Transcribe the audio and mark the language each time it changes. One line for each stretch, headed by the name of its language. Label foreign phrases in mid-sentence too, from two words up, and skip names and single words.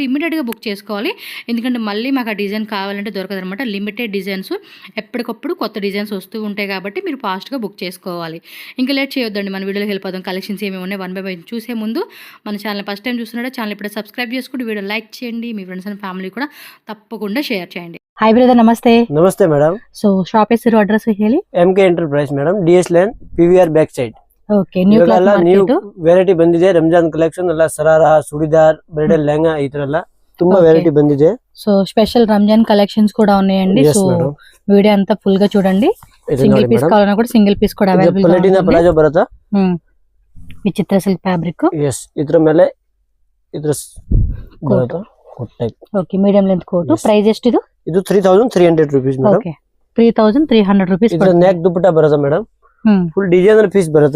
Telugu: ఇమీడియట్గా బుక్ చేసుకోవాలి, ఎందుకంటే మళ్ళీ మాకు ఆ డిజైన్ కావాలంటే దొరకదు అనమాట.
English: limited designs,
Telugu: ఎప్పటికప్పుడు కొత్త డిజైన్స్ వస్తూ ఉంటాయి కాబట్టి మీరు ఫాస్ట్గా బుక్ చేసుకోవాలి. ఇంకా లేట్ చేయొద్దండి, మన వీడియోలో హెల్ప్ అవుతాం. కలెక్షన్స్ ఏమేమి ఉన్నాయి 1 by 1 చూసే ముందు మన ఛానల్
English: first time
Telugu: చూస్తున్నారా, ఛానల్ ఇప్పుడే సబ్స్క్రైబ్ చేసుకుంటూ వీడియో లైక్ చేయండి. మీ
English: friends and family
Telugu: కూడా తప్పకుండా షేర్ చేయండి.
English: hi brother,
Hindi: नमस्ते. नमस्ते मैडम.
English: so shop
Kannada: ಹೆಸರು ಅಡ್ರೆಸ್ ಹೇಳಿ.
English: MK Enterprise madam, DS line PVR back side. okay, new cloth ನ್ಯೂ ಮಾರ್ಕೆಟ್
Kannada: ವೆರೈಟಿ ಬಂದಿದೆ. ರಂಜಾನ್ ಕಲೆಕ್ಷನ್ ಎಲ್ಲ ಸರಾರಾ, ಸುಡಿದಾರ್, ಬ್ರೈಡಲ್ ಲೆಹಂಗಾ ಈ ತರ ಎಲ್ಲ ತುಂಬಾ ವೆರೈಟಿ ಬಂದಿದೆ.
Telugu: సో స్పెషల్ రంజాన్ కలెక్షన్స్ కూడా ఉన్నాయండి. సో వీడియో అంతా ఫుల్ గా చూడండి. సింగిల్ పీస్ కావాలన్నా కూడా సింగిల్ పీస్ కూడా అవైలబుల్ గా
Kannada: ಪ್ಲೇಟಿನ ಪ್ಲಾಜೋ ಬರುತ್ತಾ, ವಿಚಿತ್ರ
English: silk fabric.
Kannada: ಎಸ್, ಇದ್ರ ಮೇಲೆ ಇದ್ರ ಬರುತ್ತಾ
English: coat type.
Kannada: ಓಕೆ,
English: medium length coat.
Kannada: ಪ್ರೈಸ್ ಎಷ್ಟು ಇದು? ಇದು 3300
English: rupees madam.
Kannada: ಓಕೆ, 3300 ರೂಪೀಸ್. ಇದ್ರ ನೆಕ್ ದುಪಟ್ಟಾ ಬರುತ್ತಾ ಮೇಡಂ,
English: full designer piece
Kannada: ಬರುತ್ತಾ.